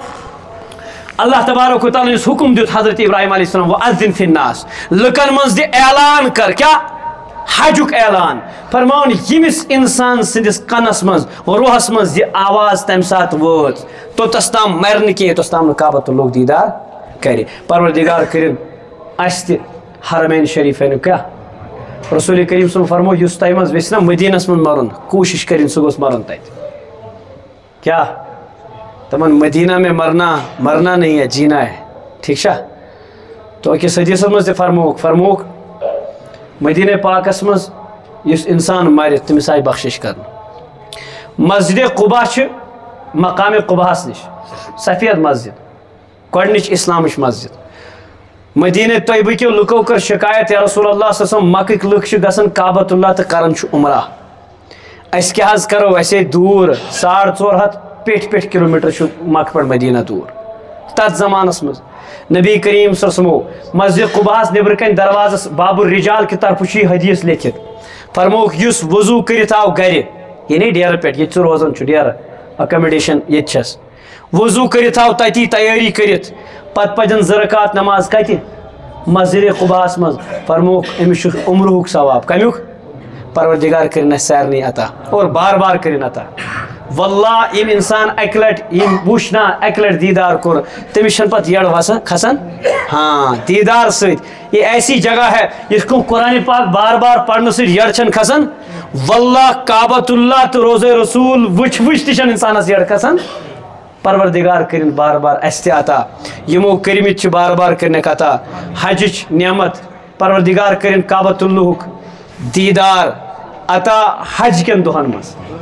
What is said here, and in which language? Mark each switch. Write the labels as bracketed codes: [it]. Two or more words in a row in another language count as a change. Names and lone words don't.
[ks] اللہ تبارک و تعالیٰ یُس حُکُم دیُت حضرت ابراہیم [ar] علیہ السلام وَأَذِّن فِی النَّاس [ks] لُکن منٛز دِ اعلان کر کیٛاہ حجُک اعلان فرماوان ییٚمِس انسان سٕنٛدِس کنس منٛز روحس منٛز یہِ آواز تمہِ ساتہٕ وٲژ توٚتس تام مرِ نہٕ کینٛہہ یوٚتس تام نہٕ کعبۃ اللہُک دیٖدار کرِ پروردگار کٔرِنۍ اَسہِ تہِ حرمین شریٖفینُک کیٛاہ رسول کریم صٲبن فرمو یُس تۄہہِ منٛز یژھِ نا مدیٖنس منٛز مرُن کوٗشش کٔرِنۍ سُہ گوٚژھ مرُن تتہِ کیٛاہ دپان [ur] مدینہ میں مرنا نہیں ہے جینا ہے [ks] ٹھیک چھا تو أکِس حدیثس منٛز تہِ فرمووُکھ مدینہ پاکس منٛز یُس انسان مرِ تٔمِس آیہِ بخشش کرنہٕ مسجد قُبا چھِ مقامِ قُباہس نِش سفید مسجد گۄڈنِچ اسلامٕچ مسجد مدینہ طیبہ کیو لُکو کٔر شکایت [ar] یا رسول اللہ صلی اللہ علیہ وسلم [ks] مکٕکۍ لُکھ چھِ گژھان کعبۃ اللہ تہٕ کران چھُ عمرہ أسۍ کیٛاہ حظ کرو اَسے دوٗر 450 پیٚٹھۍ کِلوٗمیٖٹر چھُ مکہٕ پٮ۪ٹھ مدینہ دوٗر تتھ زمانس منٛز نبی کریم [ar] صلی اللہ علیہ وسلم [ks] مسجد قُباہس نیبرٕ کنۍ دروازس [ar] باب الرجال [ks] کہِ طرفہٕ چھُ یہِ حدیث لیکھِتھ فرمووُکھ یُس وضوٗ کٔرِتھ آو گرِ یعنی ڈیرٕ پٮ۪ٹھ ییٚتہِ ژٕ روزان چھُ ڈیرٕ اکامڈیشن ییٚتہِ چھس وضوٗ کٔرِتھ آو تتی تیٲری کٔرِتھ پتہٕ پزن 2 رکات نماز کتہِ مسجد قُباہس منٛز فرمووُکھ أمِس چھُ عمرہُک ثواب کمیُک پروردگار کٔرِنۍ اَسہِ سارنٕے عطا اور بار بار کٔرِنۍ عطا واللہ ییٚمۍ انسان اکہِ لٹہِ ییٚمۍ وُچھ نا اکہِ لٹہِ دیٖدار کوٚر تٔمِس چھنہٕ پتہٕ یٔڑ وسان کھسان ہاں دیٖدار سۭتۍ [ur] یہ ایسی جگہ ہے [ks] یِتھ کٔنۍ قرآنِ پاک بار بار پرنہٕ سۭتۍ یٔڑ چھنہٕ کھسان واللہ کعبۃ اللہ تہٕ روزے رسول وٕچھ تہِ چھنہٕ انسانس یٔڑ کھسان پروردگار کٔرِنۍ بار بار اَسہِ تہِ عطا یِمو کٔرمٕتۍ چھِ بار بار کٔرنکھ عطا حجٕچ نعمت پروردگار کٔرِنۍ کعبۃ اللہُک دیٖدار عطا حج کٮ۪ن دۄہن منٛز